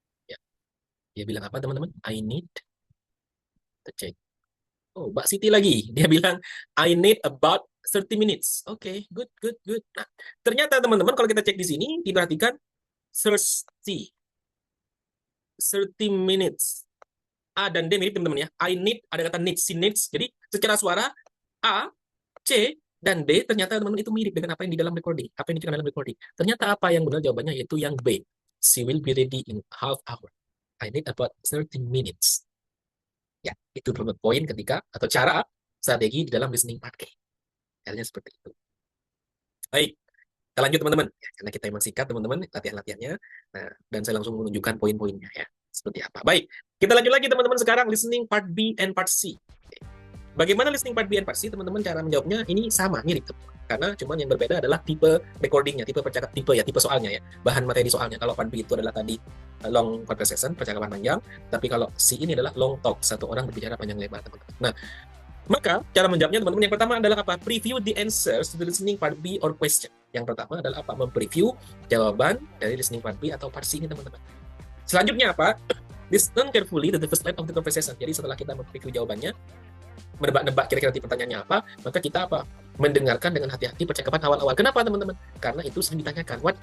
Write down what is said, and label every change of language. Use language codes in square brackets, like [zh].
[id] Ya. Dia bilang apa, teman-teman? [en] I need. [id] Kita cek. Oh, Mbak Siti lagi. Dia bilang, [en] I need about 30 minutes. Oke, good. Nah, ternyata teman-teman, kalau kita cek di sini, diperhatikan 30 minutes. A dan D mirip, teman-teman ya. I need, [id] ada kata [en] needs, she needs. [id] Jadi, secara suara, A, C, dan D ternyata teman-teman itu mirip dengan apa yang di dalam recording, apa yang diciptakan dalam recording. Ternyata apa yang benar jawabannya yaitu yang B. [en] She will be ready in half hour. I need about 30 minutes. [id] Ya, itu poin ketika atau cara strategi di dalam listening part A. Caranya seperti itu. Baik, kita lanjut teman-teman. Ya, karena kita emang singkat teman-teman latihan-latihannya. Nah, dan saya langsung menunjukkan poin-poinnya ya. Seperti apa. Baik, kita lanjut lagi teman-teman sekarang listening part B and part C. Bagaimana listening part B and part C, teman-teman, cara menjawabnya ini sama, mirip. Karena cuman yang berbeda adalah tipe recordingnya, tipe soalnya ya, bahan materi soalnya. Kalau part B itu adalah tadi long conversation, percakapan panjang, tapi kalau C ini adalah long talk, satu orang berbicara panjang lebar, teman-teman. Nah, maka cara menjawabnya, teman-teman, yang pertama adalah apa? [en] Preview the answers to the listening part B or question. [id] Yang pertama adalah apa? Mempreview jawaban dari listening part B atau part C ini, teman-teman. Selanjutnya apa? [en] Listen carefully to the first line of the conversation. [id] Jadi setelah kita mempreview jawabannya, menebak-nebak kira-kira nanti pertanyaannya apa, maka kita apa? Mendengarkan dengan hati-hati percakapan awal-awal. Kenapa, teman-teman? Karena itu sering ditanyakan.